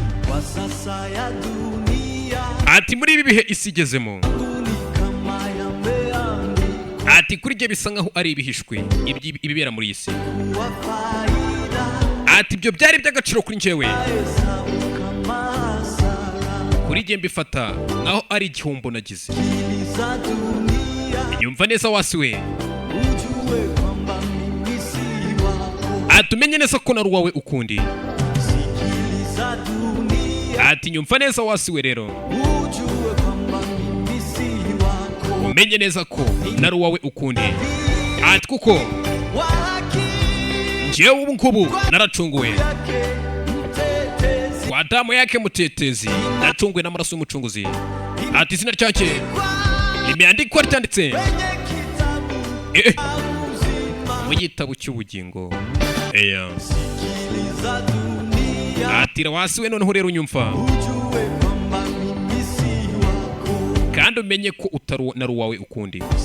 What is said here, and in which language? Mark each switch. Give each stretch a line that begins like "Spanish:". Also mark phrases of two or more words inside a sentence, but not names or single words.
Kinyarwanda: ati muri ibi bihe isi igezemo ati kuri byo bisa nkaho ari ibihishwe ibibera muri isi ati ibyo byari by'agaciro kuri njyewe kuri jye mbifata nkaho ari igihombo nagize nyumva neza wasiwe atumenye neza ko nari uwawe ukundi ati nyumva neza wasiwe rero umenye neza ko nari uwawe ukundi ati kuko njyewe ubu ngubu naracunguwe
Swahili: kwa damu yake mutetezi
Kinyarwanda: naracunguwe n'amaraso y'umucunguzi ati izina ryake limeandikwa ryanditse mu gitabo cy'ubugingo ati wasiwe noneho rero unyumva kandi umenye ko utari nari uwawe ukundi